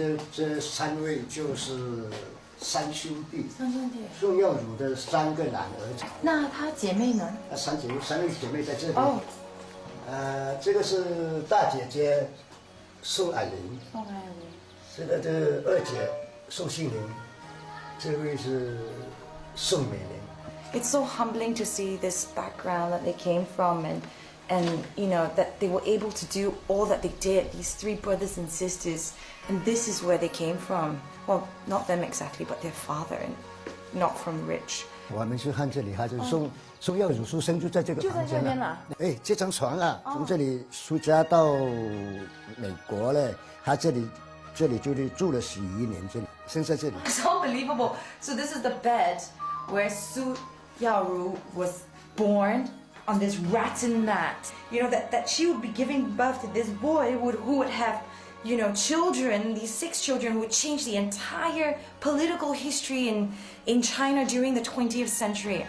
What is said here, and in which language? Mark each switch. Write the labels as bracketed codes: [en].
[zh] 这三位就是三兄弟，宋耀祖的3个男儿子。那她姐妹呢？三位姐妹在这里。哦。这个是大姐姐宋霭龄，这个二姐宋庆龄，这位是宋美龄。 [en] It's so humbling to see this background that they came from, and you know that they were able to do all that they did. These three brothers and sisters, and this is where they came from. Well, not them exactly, but their father, and not from rich. [zh] 我们是看这里，就是宋耀祖出生就在这个房间了。哎，这张床啊，从这里出家到美国嘞，他这里就是住了11年，这里生在这里。 [en] It's unbelievable. So this is the bed where Su Yaoru was born on this rattan mat. You know that she would be giving birth to this boy who would have, you know, children, these 6 children who would change the entire political history in China during the 20th century.